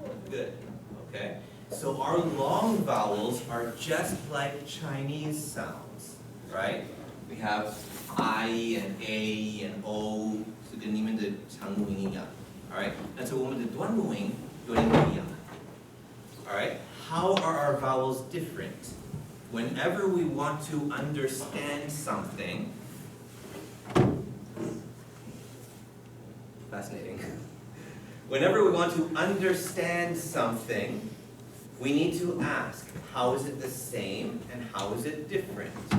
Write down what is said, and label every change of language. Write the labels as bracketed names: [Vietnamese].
[English] Good. Okay. So our long vowels are just like Chinese sounds, right? We have I and A and O, [Chinese] 是跟你们的长母音一样. [English] Alright? [Chinese] 但是我们的短母音有点不一样. [English] Alright? How are our vowels different? whenever we want to understand something, fascinating. Whenever we want to understand something, we need to ask, how is it the same and how is it different?